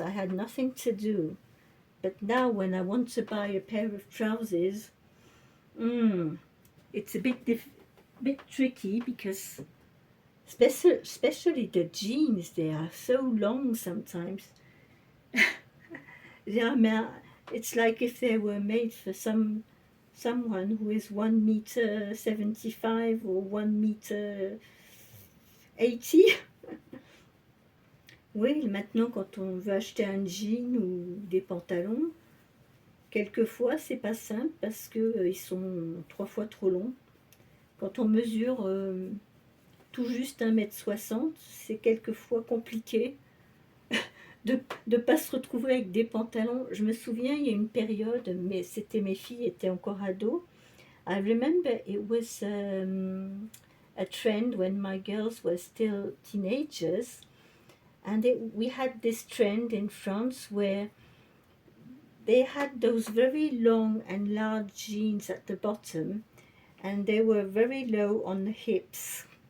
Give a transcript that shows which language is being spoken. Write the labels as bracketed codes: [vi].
[en] I had nothing to do. But now when I want to buy a pair of trousers, it's a bit tricky because especially the jeans, they are so long sometimes. It's like if they were made for someone who is 1,75 m or 1,80 m. [fr] Oui, maintenant quand on veut acheter un jean ou des pantalons, quelquefois c'est pas simple parce que ils sont 3 fois trop longs. Quand on mesure tout juste 1,60 m, c'est quelquefois compliqué de ne pas se retrouver avec des pantalons. Je me souviens, il y a une période, mais mes filles étaient encore ados. [en] I remember it was a trend when my girls were still teenagers, and we had this trend in France where they had those very long and large jeans at the bottom, and they were very low on the hips.